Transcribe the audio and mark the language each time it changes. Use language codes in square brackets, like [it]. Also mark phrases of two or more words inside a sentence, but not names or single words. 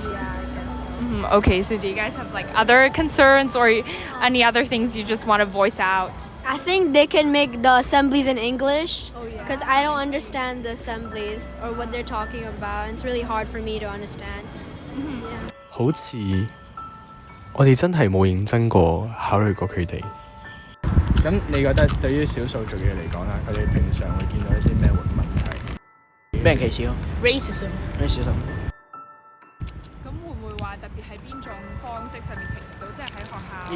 [en] Yeah, I guess so. Okay, so do you guys have like other concerns or any other things you just want to voice out? I think they can make the assemblies in English Oh yeah. because I don't understand the assemblies or what they're talking about. And it's really hard for me to understand. Yeah. [yue] 好似我哋真係冇認真過考慮過佢哋。咁你覺得對於少數族裔嚟講啦，佢哋平常會見到一啲咩問題？俾人歧視咯 racism。，racism。咁會唔會話特別喺邊種方式上面呈現到，即係喺學校